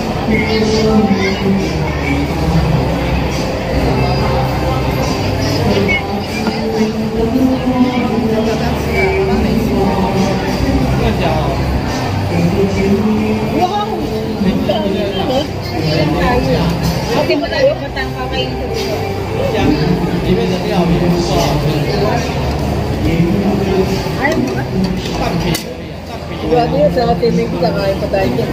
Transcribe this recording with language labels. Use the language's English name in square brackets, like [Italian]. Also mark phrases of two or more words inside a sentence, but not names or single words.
[Chinese] 这样讲哦， [English] Wow! [Filipino] Okay, malayo pa tayong kakainin sa dito. [Chinese] 这样里面的料也不好吃， [Filipino] Ayaw mo ba? [Chinese] 蛋皮而已啊，蛋皮。 [Filipino] Sigurado yun, sa TV ko kakain pa tayo dyan.